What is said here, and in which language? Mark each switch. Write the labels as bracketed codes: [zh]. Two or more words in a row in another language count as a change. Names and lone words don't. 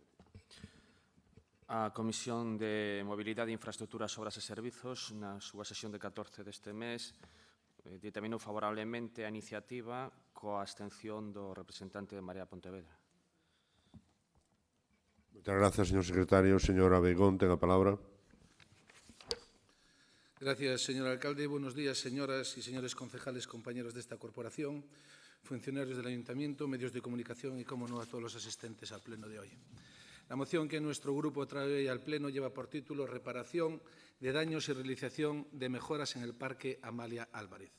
[gl] A Comisión de Mobilidade, Infraestructuras, Obras e Servizos, na súa sesión de 14 deste mes, ditaminou favorablemente a iniciativa coa abstención do representante de Marea Pontevedra. Moitas grazas, señor secretario. Señor Abeigón, ten a palabra. [es] Gracias, señor alcalde. Buenos días, señoras y señores concejales, compañeros de esta corporación, funcionarios del Ayuntamiento, medios de comunicación y, como no, a todos los asistentes al pleno de hoy. La moción que nuestro grupo trae hoy al pleno lleva por título Reparación de daños y realización de mejoras en el Parque Amalia Álvarez.